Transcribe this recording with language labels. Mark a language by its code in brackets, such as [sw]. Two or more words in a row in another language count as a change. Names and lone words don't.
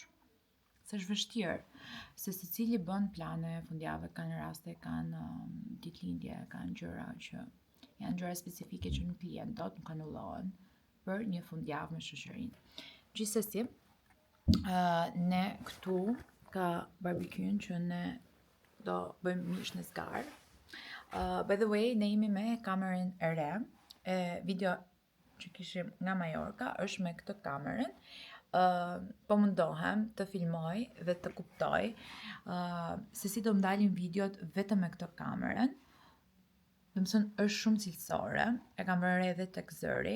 [sq] Se është vështirë, se secili bën plane fundjavë, kanë raste, kanë ditëlindje, kanë gjëra që janë gjëra specifike që nuk lihen dot, nuk anullohen për një fundjavë me shoqërinë. Gjithsesi, ne këtu ka barbecue që ne do bëjmë mish në zgar. [en] By the way, [sq] ne jemi me kamerën e re, video që kishim nga Majorka është me këtë kamerën. Po mundohem të filmoj dhe të kuptoj se si do më dalin videot vetëm me këtë kamerën. Domethënë është shumë cilësore, e kam vënë re edhe tek zëri.